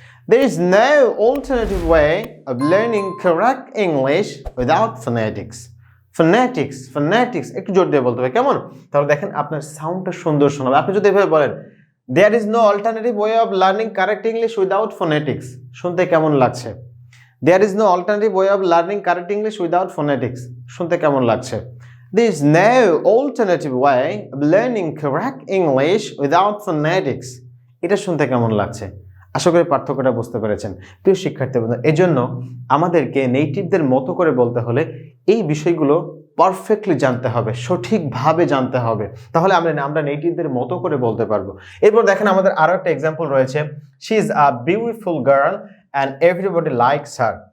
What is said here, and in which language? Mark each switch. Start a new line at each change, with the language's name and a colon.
English: There is no alternative way of learning correct English without phonetics.
Bangla: Phonetics একটু জোর দিয়ে বলতে হবে কেমন? তাহলে দেখেন আপনার সাউন্ডটা সুন্দর শোনাবে। আপনি যদি এভাবে বলেন
English: there is no alternative way of learning correct English without phonetics,
Bangla: শুনতে কেমন লাগছে?
English: There is no alternative way of learning correct English without phonetics,
Bangla: শুনতে কেমন লাগছে?
English: There is no alternative way of learning correct English without phonetics,
Bangla: এটা শুনতে কেমন লাগছে? আশা করি পার্থক্যটা বুঝতে পেরেছেন প্রিয় শিক্ষার্থী বন্ধু। এজন্য আমাদেরকে নেটিভদের মতো করে বলতে হলে এই বিষয়গুলো পারফেক্টলি জানতে হবে, সঠিকভাবে জানতে হবে, তাহলে আমরা নেটিভদের মতো করে বলতে পারবো। এরপর দেখেন আমাদের আরো একটা এক্সাম্পল রয়েছে,
English: She is a beautiful girl and everybody likes her.